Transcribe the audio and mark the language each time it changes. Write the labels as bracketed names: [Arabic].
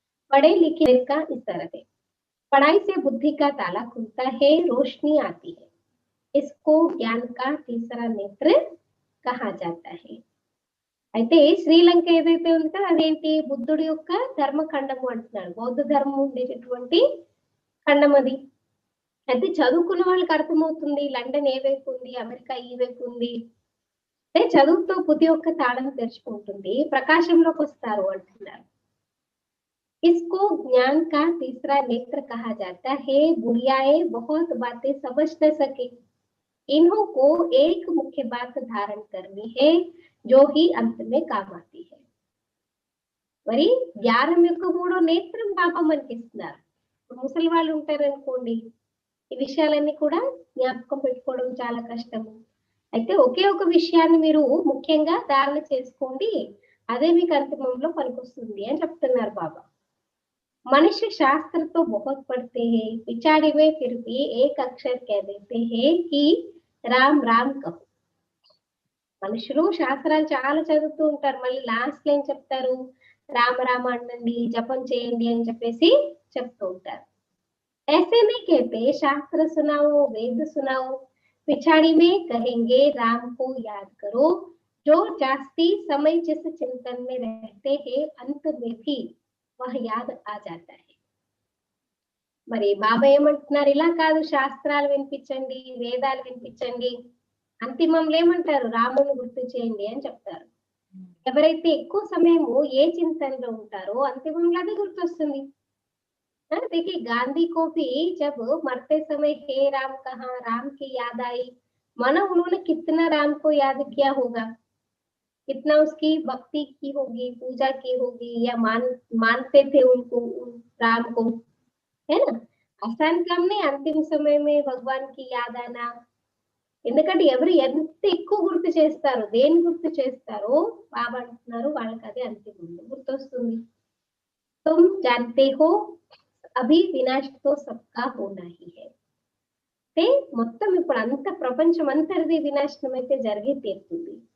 [Hindi] पढ़े लिखे का इस तरह है, पढ़ाई से बुद्धि का ताला खुलता है, रोशनी आती है, इसको ज्ञान का तीसरा नेत्र कहा जाता है। [Telugu] అయితే శ్రీలంక ఏదైతే ఉందో అదేంటి బుద్ధుడి యొక్క ధర్మఖండము అంటున్నాడు. బౌద్ధ ధర్మం ఉండేటటువంటి ఖండం అది. అయితే చదువుకున్న వాళ్ళకి అర్థమవుతుంది లండన్ ఏ వైపు ఉంది, అమెరికా ఈ వైపు ఉంది. అంటే చదువుతో బుద్ధి యొక్క తాళం తెరుచుకుంటుంది, ప్రకాశంలోకి వస్తారు అంటున్నారు. [Hindi] इसको ज्ञान का तीसरा नेत्र कहा जाता है। बुढ़ियाएं बहुत बातें समझ न सके, इन्हों को एक मुख्य बात धारण करनी है जो ही अंत में काम आती है। [Telugu] మరి జ్ఞానం యొక్క మూడో నేత్రం బాబా మనకి ఇస్తున్నారు. ముసలి వాళ్ళు ఉంటారనుకోండి, ఈ విషయాలన్నీ కూడా జ్ఞాపకం పెట్టుకోవడం చాలా కష్టము. అయితే ఒకే ఒక విషయాన్ని మీరు ముఖ్యంగా ధారణ చేసుకోండి, అదే మీకు అంతిమంలో పనికొస్తుంది అని చెప్తున్నారు బాబా. [Hindi] मनुष्य शास्त्र तो बहुत पढ़ते हैं, पिछाड़ी में फिर भी एक अक्षर कह देते हैं कि రామ్ రామ్ కహు. [Telugu] మనుషులు శాస్త్రాలు చాలా చదువుతూ ఉంటారు, మళ్ళీ లాస్ట్ లో ఏం చెప్తారు, రామ రామ అనండి, జపం చేయండి అని చెప్పేసి చెప్తూ ఉంటారు. [Hindi] ऐसे नहीं कहते शास्त्र सुनाओ, वेद सुनाओ, पिछाड़ी में कहेंगे राम को याद करो, जो जास्ती समय जिस चिंतन में रहते हैं अंत में भी वह याद आ जाता है. [Telugu] మరి బాబా ఏమంటున్నారు, ఇలా కాదు శాస్త్రాలు వినిపించండి, వేదాలు వినిపించండి, అంతిమంలో ఏమంటారు రాముని గుర్తు చేయండి అని చెప్తారు. ఎవరైతే ఎక్కువ సమయము ఏ చింతనలో ఉంటారో అంతిమంలో అది గుర్తొస్తుంది. [Hindi] देखिए गांधी को भी जब मरते समय हे राम कहा, राम की याद आई, मानो उन्होंने कितना राम को याद किया होगा, कितना उसकी भक्ति की होगी, पूजा की होगी, या मानते थे उनको, राम को, है ना. आसान काम नहीं अंतिम समय में भगवान की याद आना. [Telugu] ఎందుకంటే ఎవరు ఎంత ఎక్కువ గుర్తు చేస్తారో, దేని గుర్తు చేస్తారో బాబా అంటున్నారు వాళ్ళకి అదే అంతిమంలో గుర్తొస్తుంది. [Hindi] तुम जानते हो అభి వినాశ్ తో సబ్కా హోనా హీ హై. [Telugu] అంటే మొత్తం ఇప్పుడు అంత ప్రపంచం అంతటిది వినాశనం అయితే జరిగే తీరుతుంది.